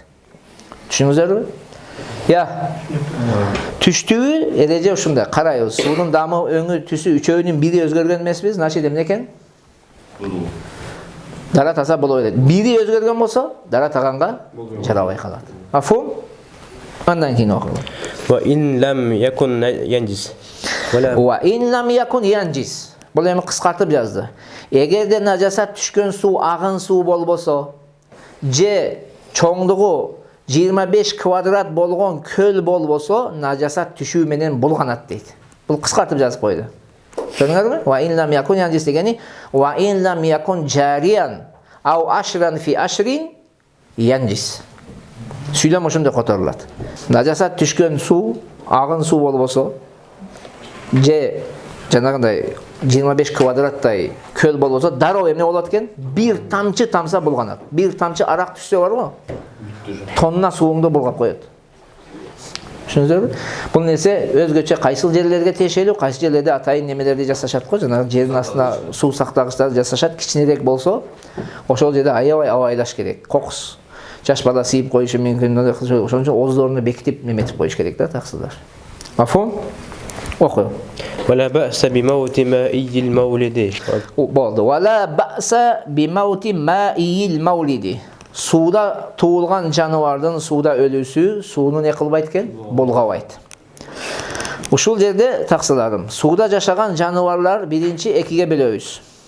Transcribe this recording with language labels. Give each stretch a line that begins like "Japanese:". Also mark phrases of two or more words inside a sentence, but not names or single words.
Kyrgyz: Түшүнүңүздөрбү? Я. Түштүгү эреже ушундай. Карайбыз. Суунун дамы, өңү, түсү үчөөнүн бири өзгөргөн эмеспиз. Значит эмне экен? Дарат аса боло берет. Бири өзгөргөн болсо, дарат аганга жарабай калат. Мафум? Андан кийин окуйбуз.
Arabic: وإن لم يكن ينجس. وإن لم يكن ينجس.
Kyrgyz: Бул эми кыскартып жазды. Эгерде нажасат түшкөн суу агын суу болбосо, же чоңдугу 25 kvadrat болгон көл болбосо najasat түшүү менен булганат дейт. Бул кыскартып жазып койду. Көрдүңөрбү?
Arabic: وإن لم يكن ينجس дегени وإن لم يكن جاريا أو عشرا في عشر ينجس.
Kyrgyz: Сүйлөм ошондой которулат. Najasat түшкөн суу, агын суу болбосо же жанагындай 25 квадраттай көл болбосо дароо эмне болот экен? Бир тамчы тамса булганат. Бир тамчы арак түшсө барбы? Тонна сууңду булгап коет. Түшүндүңүзбү? Бул нерсе өзгөчө кайсыл жерлерге тиешелүү, кайсы жерлерде атайын немелерди жасашат го, жанагы жердин астына суу сактагычтарды жасашат, кичинерээк болсо, ошол жерде аябай абайлаш керек. Кокус жаш бала сийип коюшу мүмкүн, ошон үчүн оозлоруну бекитип неметип коюш керек да, таксыздар. Мафхум? Окуй.
Arabic: ولا بأس بموت مائي المولد.
Kyrgyz: Болду.
Arabic: ولا بأس بموت مائي المولد.
Kyrgyz: Сууда туулган жаныбардын сууда өлүүсү сууну не кылбайт экен? Булгабайт. Ушул жерде таксыларым, сууда жашаган жаныбарлар биринчи экиге бөлөбүз.